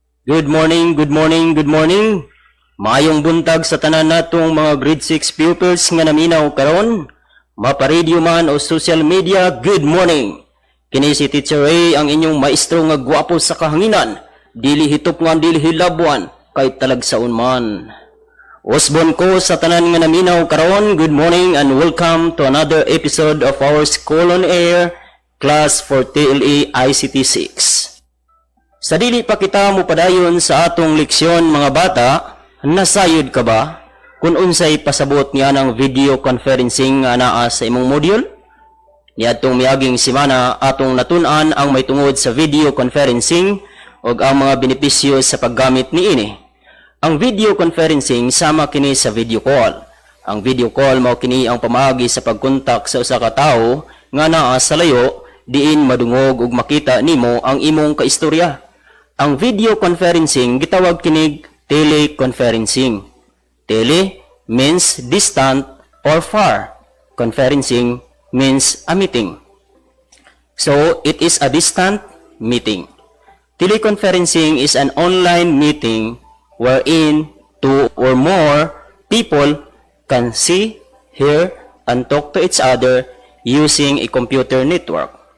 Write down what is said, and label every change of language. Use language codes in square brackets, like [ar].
[en] Good morning, good morning, good morning. [ceb] Maayong buntag sa tanan natong mga [en] grade 6 pupils [ceb] nga naminaw karon. Mapa-radio man o social media, [en] good morning. [ceb] Kini si Teacher Ray, ang inyong maestro nga gwapo sa kahanginan. Dili hitop nga dili hilabuan, kay talagsaon man. Usbon ko sa tanan nga naminaw karon, [en] good morning and welcome to another episode of our School on Air, Class for TLE ICT 6. [ceb] Sa dili pa kita mo padayon sa atong leksyon mga bata, nasayod ka ba? Kung unsay pasabot niya ng video conferencing nga naa sa imong module? Niadtong miaging semana atong natun-an ang may tungod sa video conferencing ug ang mga benepisyo sa paggamit niini. Ang video conferencing sama kini sa video call. Ang video call mao kini ang pamaagi sa pagkontak sa usa ka tawo nga naa sa layo diin madungog ug makita nimo ang imong kaistorya. Ang video conferencing gitawag kinig teleconferencing. [en] Tele means distant or far. Conferencing means a meeting. So, it is a distant meeting. Teleconferencing is an online meeting wherein two or more people can see, hear, and talk to each other using a computer network.